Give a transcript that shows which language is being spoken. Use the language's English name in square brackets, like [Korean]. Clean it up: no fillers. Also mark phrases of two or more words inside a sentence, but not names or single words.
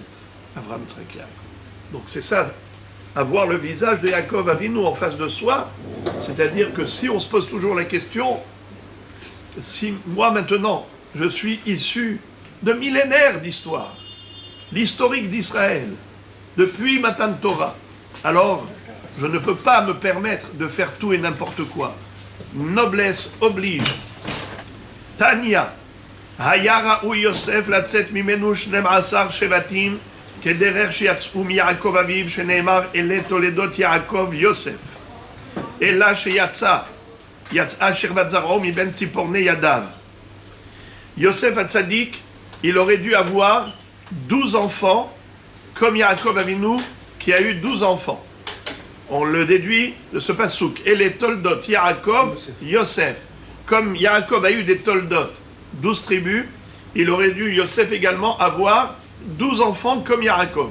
[French] Abraham, Yitzhak et Yaakov. Donc c'est ça, avoir le visage de Yaakov Avinu en face de soi, c'est-à-dire que si on se pose toujours la question, si moi maintenant, je suis issu de millénaires d'histoire, l'historique d'Israël, depuis [Hebrew] מתן תורה, [French] alors je ne peux pas me permettre de faire tout et n'importe quoi. Noblesse oblige. [Hebrew] Tania, היה ראוי יוסף לצאת ממנו 12 שבטים כדרך שיצאו מיעקב אביו שנאמר אלה תולדות יעקב יוסף אלא יצאה שכבת זרעו מבין ציפורני ידיו. [French] Yosef Hatzadik, il aurait dû avoir 12 enfants comme Yaakov Avinu qui a eu 12 enfants. On le déduit de ce pasouk. Et les toldot Yaakov, Yosef. Comme Yaakov a eu des toldot, 12 tribus, il aurait dû Yosef également avoir 12 enfants comme Yaakov.